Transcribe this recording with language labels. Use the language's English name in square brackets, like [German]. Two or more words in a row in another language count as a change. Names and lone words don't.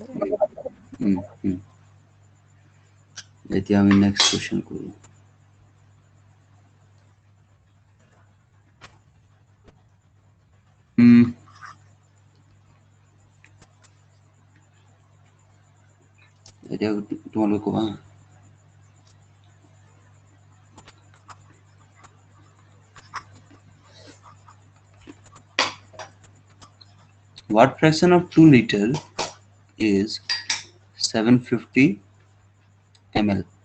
[Assamese] হুম এতিয়া আমি [English] next question [Assamese] কৰো এতিয়া তোমালোকে কোৱা [English] what fraction of 2 liter is 750 ml